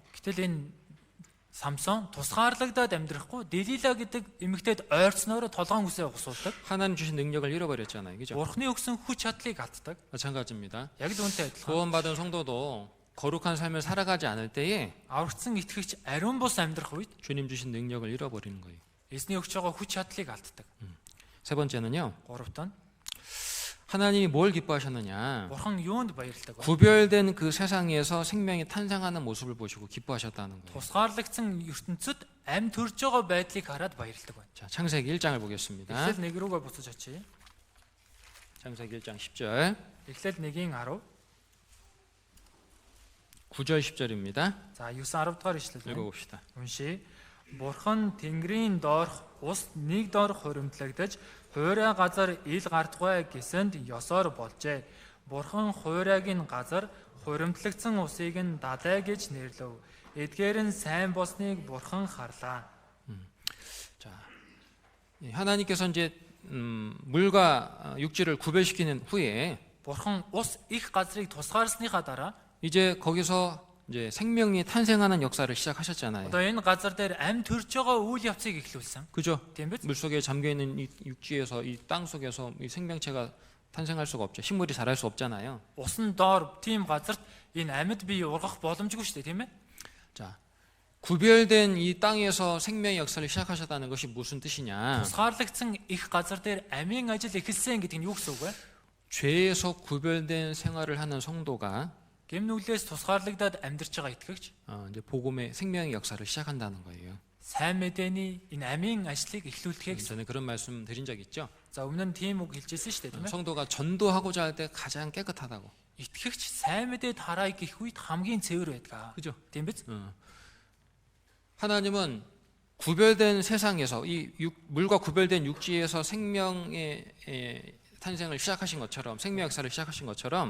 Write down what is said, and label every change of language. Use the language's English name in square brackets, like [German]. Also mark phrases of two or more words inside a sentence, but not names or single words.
[Mongolian] Гэтэл энэ Самсон тусгаарлагдаад амьдрахгүй Делила гэдэг эмэгтэйд ойрцноороо толгоон үсээ угсуулдаг. [Korean] 하나님 주신 능력을 잃어버렸잖아요. 그죠? [Mongolian] Бурхны өгсөн хүч чадлыг алддаг. [Korean] 마찬가지입니다. [Mongolian] Яг л үүнтэй адилхан. [Korean] 구원받은 성도도 거룩한 삶을 살아가지 않을 때에 [Mongolian] Аврагдсан итгэгч ариун бус амьдрах үед [Korean] 주님 주신 능력을 잃어버리는 거예요. [Mongolian] эзний өгч байгаа хүч чадлыг алддаг. [Korean] 세 번째는요. [Mongolian] Гуравт нь [Korean] 하나님이 뭘 기뻐하셨느냐? [Mongolian] Бурхан юунд баярлдаг вэ? [Korean] 구별된 그 세상에서 생명이 탄생하는 모습을 보시고 기뻐하셨다는 거예요. [Mongolian] Тусгаарлагдсан ертөнцид амьд төрж байгаа байдлыг хараад баярлдаг байна. [Korean] 자, 창세기 1장을 보겠습니다. [Mongolian] Эхлэл 1 рүүгээ буцаж очие. [Korean] 창세기 1장 10절, [Mongolian] Эхлэл 1-ийн 10. [Korean] 9절 10절입니다. [Mongolian] За 9-10 дугаар ишлэл байна. [Korean] 읽어봅시다. [Mongolian] Уншия. Бурхан Тэнгэрийн доорх ус нэг дор хуримтлагдаж хуурай газар ил гардгай гэсэнд ёсоор болжээ. Бурхан хуурайг нь газар хуримтлагдсан усыг нь дадай гэж нэрлэв. Эдгээр нь сайн болсныг Бурхан харлаа. [Korean] 자, 하나님께서 이제 물과 육지를 구별시키는 후에 [Mongolian] Бурхан ус их газрыг тусгаарсныхаа дараа [Korean] 이제 거기서 이제 생명이 탄생하는 역사를 시작하셨잖아요. [Mongolian] одоо энэ газар дээр амьд төрж байгаа үйл явцыг эхлүүлсэн. [Korean] 그죠? [Mongolian] Тийм биз? [Korean] 물 속에 잠겨 있는 이 육지에서 이 땅 속에서 이 생명체가 탄생할 수가 없죠. 식물이 자랄 수 없잖아요. [Mongolian] Усан доор тийм газарт энэ амьд бие ургах боломжгүй шүү дээ, тийм ээ? [Korean] 자, 구별된 이 땅에서 생명의 역사를 시작하셨다는 것이 무슨 뜻이냐? [Mongolian] Тусгаарлагдсан их газар дээр амийн ажил эхэлсэн гэдэг нь юу гэсэн үг вэ? [Korean] 죄에서 구별된 생활을 하는 성도가 [Mongolian] Гэм нүглээс тусгаарлагдаад амьдарч байгаа итгэгч [Korean] 이제 복음의 생명의 역사를 시작한다는 거예요. [Mongolian] сайн мэдээний энэ амийн ажлыг эхлүүлдэхээ гэсэн. [Korean] 저는 그런 말씀 드린 적 있죠. [Mongolian] За өмнө нь тийм үг хэлжсэн шүү дээ, тийм ээ? [Korean] 성도가 전도하고자 할 때 가장 깨끗하다고. [Mongolian] Итгэгч сайн мэдээ тараа гэх үед хамгийн цэвэр байдаг. [Korean] 그죠? [Mongolian] Тийм биз? [Korean] 하나님은 구별된 세상에서 물과 구별된 육지에서 생명의 탄생을 시작하신 것처럼 생명 역사를 시작하신 것처럼